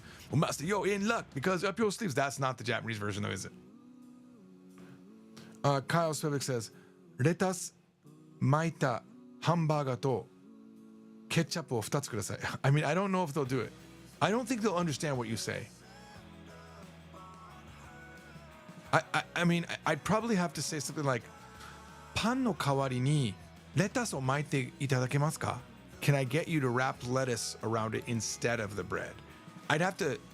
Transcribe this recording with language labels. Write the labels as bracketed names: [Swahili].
[English] Well, Master, you're in luck because up your sleeves. That's not the Japanese version, though, is it? [Japanese] Kyle Svevik says, Retas maita hamburger to ketchupを2つください. [English] I mean, I don't know if they'll do it. I don't think they'll understand what you say. [Japanese] I mean, I'd probably have to say something like, パンの代わりにレタスを巻いていただけますか? [English] Can I get you to wrap lettuce around it instead of the bread? I'd have to.